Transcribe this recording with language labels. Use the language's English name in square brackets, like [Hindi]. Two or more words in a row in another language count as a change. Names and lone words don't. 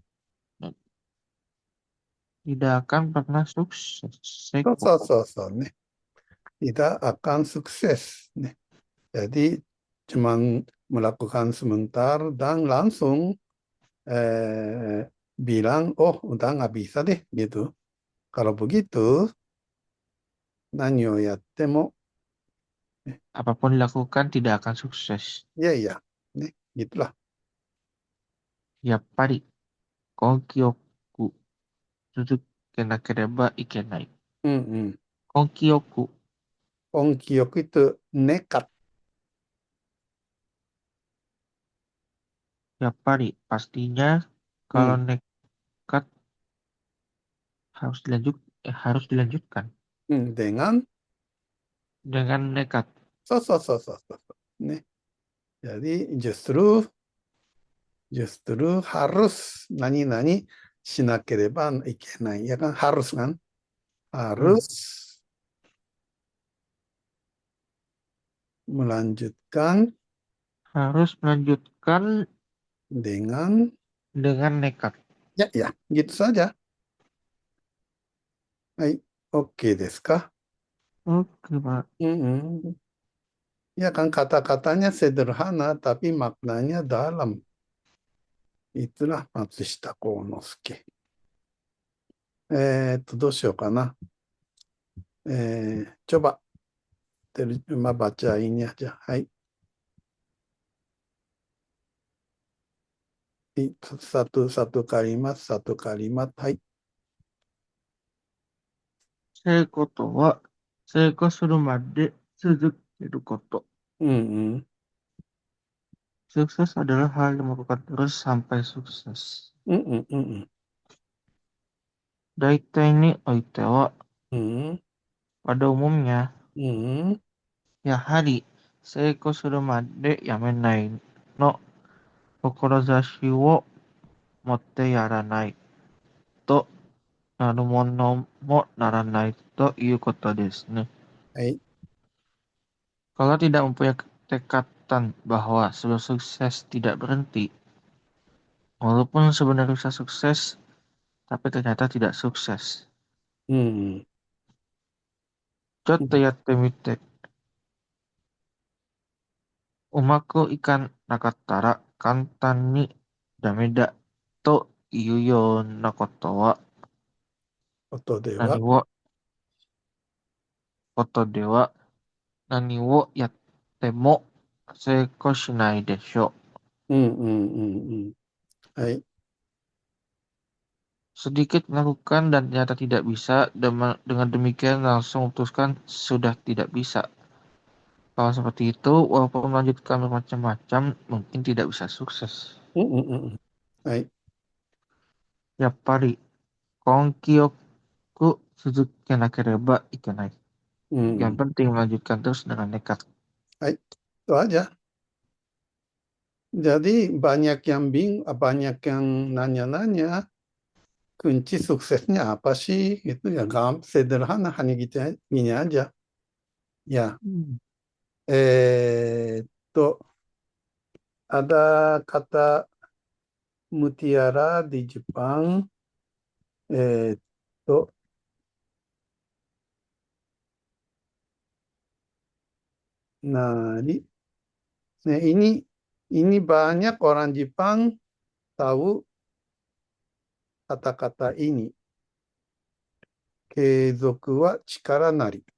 [Indonesian] tidak akan pernah sukses. [Japanese] そうそ Seko. うそうそうね。 [Indonesian] tidak akan sukses. Nih. Jadi cuman melakukan sebentar dan langsung bilang, oh udah nggak bisa deh gitu. Kalau begitu, [Japanese] 何をやっても、 [Indonesian] Apapun dilakukan tidak akan sukses. ya, nih, gitulah. [Japanese] やっぱり根気よく続けなければいけない。うん。根気よく、 [Indonesian] 根気よく itu nekat. やっぱり pastinya kalau Hmm. nekat harus dilanjutkan Dengan, dengan nekat. [Japanese] そう。ね. [Indonesian] Jadi justru harus [Japanese] nani-nani しなければいけない. [Indonesian] Ya kan harus kan? Hmm, Harus melanjutkan harus melanjutkan dengan nekat. ya, ya, gitu saja. Hai, [Japanese] oke desu ka? [Indonesian] Oke, Pak. Mm-mm. Ya kan kata-katanya sederhana tapi maknanya dalam. Itulah Matsushita Konosuke. [Japanese] どうしようかな。 [Indonesian] coba terjemah baca ini aja. Hai, satu kalimat, satu kalimat. [Japanese] Hai. 成功とは、成功するまで続けること。 Mm-mm. [Indonesian] Sukses adalah hal yang melakukan terus sampai sukses. Mm-mm, mm-mm. [Japanese] 大体においては、 Mm-mm. [Indonesian] pada umumnya, Mm-mm. [Japanese] やはり成功するまでやめないの志を持ってやらないとなるものもならないということですね。 Hai. [Indonesian] Kalau tidak mempunyai ketekatan bahwa sebelum sukses tidak berhenti, walaupun sebenarnya bisa sukses, tapi ternyata tidak sukses. Mm-mm. [Japanese] ちょっとやってみて、うまくいかなかったら簡単にダメだというようなことはことでは、何を、ことでは何をやっても成功しないでしょうんうんうんうん。はい。 [Indonesian] う。Sedikit melakukan dan ternyata tidak bisa, dengan demikian langsung memutuskan sudah tidak bisa. Kalau seperti itu, walaupun melanjutkan bermacam-macam, mungkin tidak bisa sukses. [Japanese] うんうんうんうん。はい。やっぱり根気よく続けなければいけない。うんう [Indonesian] Yang ん。 penting melanjutkan terus dengan nekat. はい。Itu aja. Jadi banyak yang nanya-nanya, kunci suksesnya apa sih? Itu ya sederhana, hanya gitu gini aja. Ya, Hmm. えーっと、ada kata mutiara di Jepang, [Japanese] えーっと、nari. [Indonesian] Nah, ini banyak orang Jepang tahu kata-kata ini. [Japanese] 継続は力なり.